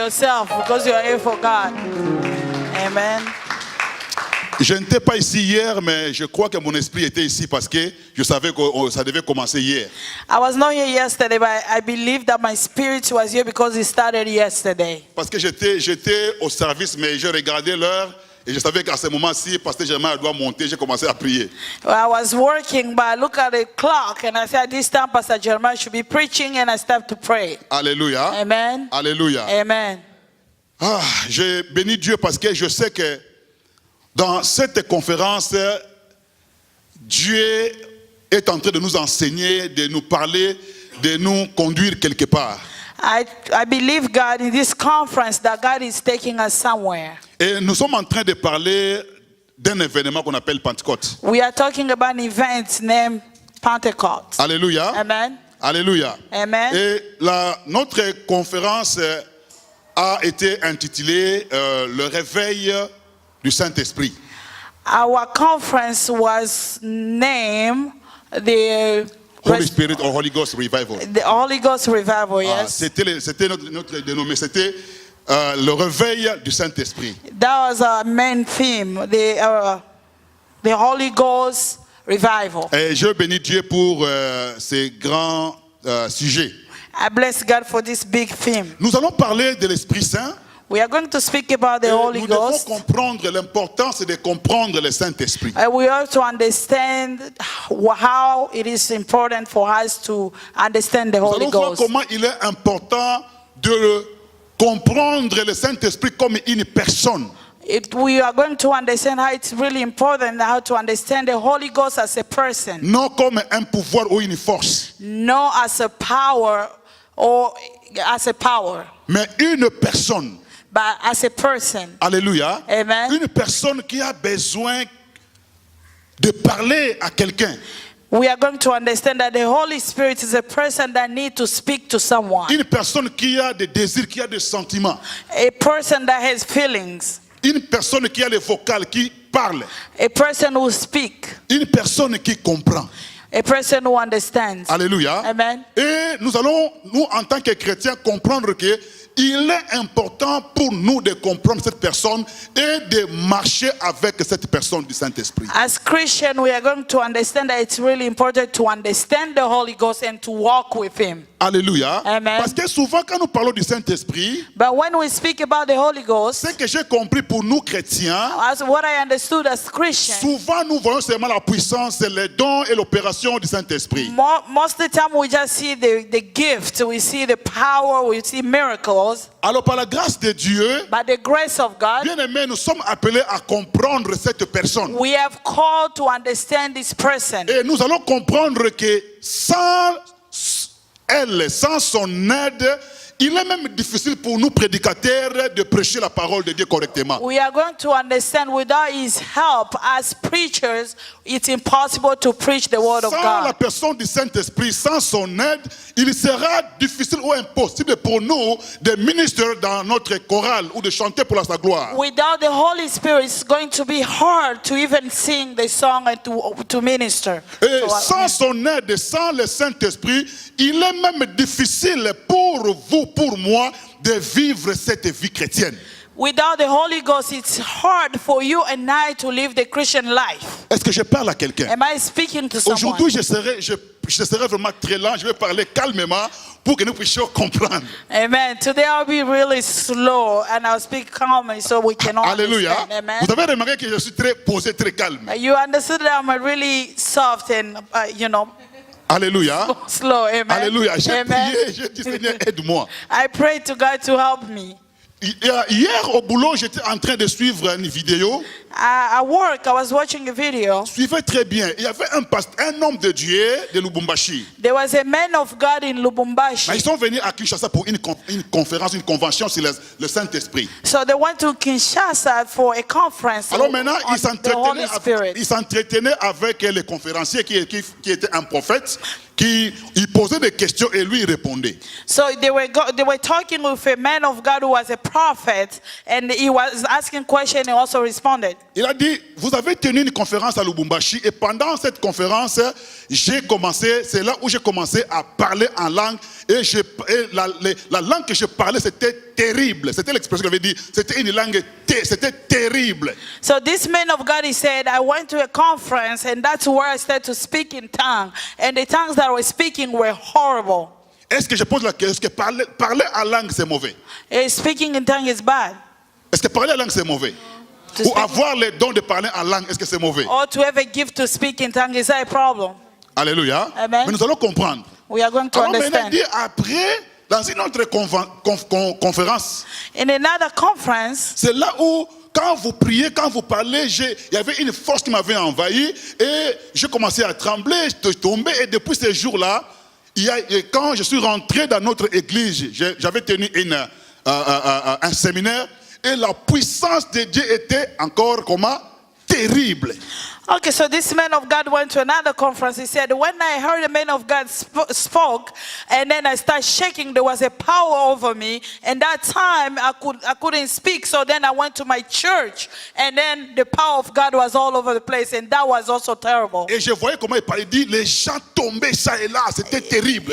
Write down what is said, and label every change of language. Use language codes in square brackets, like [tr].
[en] yourself because you are here for God. Amen. [fr] Je n'étais pas ici hier, mais je crois que mon esprit était ici parce que je savais que ça devait commencer hier. [en] I was not here yesterday, but I believe that my spirit was here because it started yesterday. [fr] Parce que j'étais au service, mais je regardais l'heure et je savais qu'à ce moment-ci, Pasteur Germain doit monter. J'ai commencé à prier. [en] I was working, but I look at the clock and I said, this time Pastor Jeremiah should be preaching, and I started to pray. [fr] Alléluia. [en] Amen. [fr] Alléluia. [en] Amen. [fr] Ah, je bénis Dieu parce que je sais que dans cette conférence, Dieu est en train de nous enseigner, de nous parler, de nous conduire quelque part. [en] I believe God in this conference that God is taking us somewhere. [fr] Et nous sommes en train de parler d'un événement qu'on appelle Pentecôte. [en] We are talking about an event named Pentecost. [fr] Alléluia. [en] Amen. [fr] Alléluia. [en] Amen. [fr] Et notre conférence a été intitulée Le réveil du Saint-Esprit. [en] Our conference was named the Holy Spirit or Holy Ghost Revival. Holy Ghost Revival, Ah, yes. [fr] c'était notre dénommé, c'était le réveil du Saint-Esprit. [en] That was our main theme, the Holy Ghost Revival. [fr] Et je bénis Dieu pour ces grands sujets. [en] I bless God for this big theme. [fr] Nous allons parler de l'Esprit Saint. [en] We are going to speak about the [fr] Et [en] Holy [fr] nous devons [en] Ghost. [fr] comprendre l'importance de comprendre le Saint-Esprit. [en] We have to understand how it is important for us to understand the [fr] Nous [en] Holy [fr] allons voir [en] Ghost. [fr] comment il est important de comprendre le Saint-Esprit comme une personne. [en] We are going to understand how it's really important how to understand the Holy Ghost as a person, [fr] Non comme un pouvoir ou une force, [en] not as a power or as a power, [fr] mais une personne. [en] but as a person. [fr] Alléluia. [en] Amen. [fr] Une personne qui a besoin de parler à quelqu'un. [en] We are going to understand that the Holy Spirit is a person that needs to speak to someone, [fr] Une personne qui a des désirs, qui a des sentiments. [en] a person that has feelings, [fr] Une personne qui a les vocales, qui parle. [en] a person who speaks, [fr] Une personne qui comprend. [en] a person who understands. [fr] Alléluia. [en] Amen. [fr] Et nous allons, nous en tant que chrétiens, comprendre que il est important pour nous de comprendre cette personne et de marcher avec cette personne du Saint-Esprit. [en] As Christians, we are going to understand that it's really important to understand the Holy Ghost and to walk with Him. [fr] Alléluia. [en] Amen. [fr] Parce que souvent quand nous parlons du Saint-Esprit, [en] But when we speak about the Holy Ghost, [fr] ce que j'ai compris pour nous chrétiens, [en] as what I understood as Christians, [fr] souvent nous voyons seulement la puissance, les dons et l'opération du Saint-Esprit. [en] most of the time we just see the gift, we see the power, we see miracles. [fr] Alors par la grâce de Dieu, [en] By the grace of God, [fr] bien aimés, nous sommes appelés à comprendre cette personne. [en] we have called to understand this person. [fr] Et nous allons comprendre que sans elle, sans son aide, il est même difficile pour nous prédicateurs de prêcher la parole de Dieu correctement. [en] We are going to understand without His help, as preachers, it's impossible to preach the Word of [fr] Sans la [en] God. [fr] personne du Saint-Esprit, sans son aide, il sera difficile ou impossible pour nous de ministrer dans notre chorale ou de chanter pour sa gloire. [en] Without the Holy Spirit, it's going to be hard to even sing the song and to minister. [fr] Et [en] So, [fr] sans son aide, sans le Saint-Esprit, il est même difficile pour vous, pour moi, de vivre cette vie chrétienne. [en] without the Holy Ghost, it's hard for you and I to live the Christian life. [fr] Est-ce que je parle à quelqu'un? [en] Am I speaking to someone? [fr] Aujourd'hui, je serai vraiment très lent. Je vais parler calmement pour que nous puissions comprendre. [en] Amen. Today I'll be really slow and I'll speak calmly so we can all [fr] Alléluia. [en] understand. Amen. [fr] Vous avez remarqué que je suis très posé, très calme. [en] You understood that I'm really soft and, [fr] Alléluia. [en] slow. Amen. [fr] Alléluia. J'ai [en] Amen. [fr] prié, j'ai dit Seigneur, aide-moi. [en] I prayed to God to help me. [fr] Hier au boulot, j'étais en train de suivre une vidéo. [en] At work, I was watching a video. [fr] Suivez très bien. Il y avait un homme de Dieu de Lubumbashi. [en] There was a man of God in Lubumbashi. [fr] Mais ils sont venus à Kinshasa pour une conférence, une convention sur le Saint-Esprit. [en] So they went to Kinshasa for a conference [fr] Alors maintenant, [en] on the Holy Spirit. [fr] il s'entretenait avec les conférenciers qui était un prophète, il posait des questions et lui il répondait. [en] So they were talking with a man of God who was a prophet, and he was asking questions and also responded. [fr] Il a dit, vous avez tenu une conférence à Lubumbashi et pendant cette conférence, c'est là où j'ai commencé à parler en langue Et, la langue que je parlais, c'était terrible. C'était l'expression que j'avais dit. C'était une langue, c'était terrible. [en] So this man of God, he said, I went to a conference and that's where I started to speak in tongue. And the tongues that I was speaking were horrible. [fr] Est-ce que je pose la question, est-ce que parler en langue c'est mauvais? [en] Speaking in tongue is bad. [fr] Est-ce que parler en langue c'est mauvais? Ou avoir le don de parler en langue, est-ce que c'est mauvais? [en] Or to have a gift to speak in tongue, is that a problem? [fr] Alléluia. [en] Amen. [fr] Mais nous allons comprendre. [en] We are going to [fr] Alors maintenant, [en] understand. [fr] dit après, dans une autre conférence, [en] In another conference, [fr] c'est là où, quand vous priez, quand vous parlez, il y avait une force qui m'avait envahi et j'ai commencé à trembler, je tombais et depuis ces jours-là, quand je suis rentré dans notre église, j'avais tenu un séminaire et la puissance de Dieu était encore comment? Terrible. [en] okay, so this man of God went to another conference. He said, when I heard the man of God spoke, and then I started shaking, there was a power over me. And that time I couldn't speak. So then I went to my church, and then the power of God was all over the place, and that was also terrible. [fr] Et je voyais comment il parlait, il dit, les gens tombaient ça et là, c'était terrible.